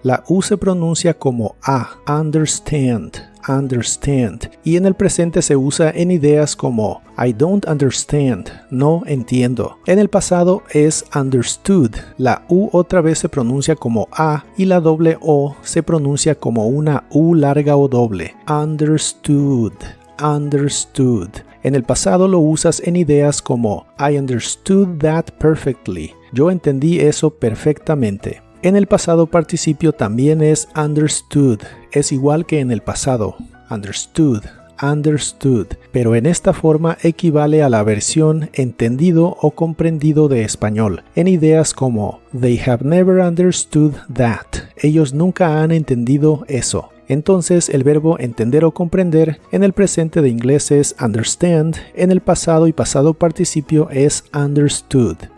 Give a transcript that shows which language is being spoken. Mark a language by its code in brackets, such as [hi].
[es] La U se pronuncia como A, [en] understand, understand. [es] Y en el presente se usa en ideas como [en] I don't understand, [es] no entiendo. En el pasado es [en] understood. [es] La U otra vez se pronuncia como A y la doble O se pronuncia como una U larga o doble. [en] Understood, understood. [es] En el pasado lo usas en ideas como [en] I understood that perfectly. [es] Yo entendí eso perfectamente. En el pasado participio también es [en] understood. [es] Es igual que en el pasado. [en] Understood, understood. [es] Pero en esta forma equivale a la versión entendido o comprendido de español. En ideas como [en] They have never understood that. [es] Ellos nunca han entendido eso. Entonces el verbo entender o comprender en el presente de inglés es [en] understand, [es] en el pasado y pasado participio es understood.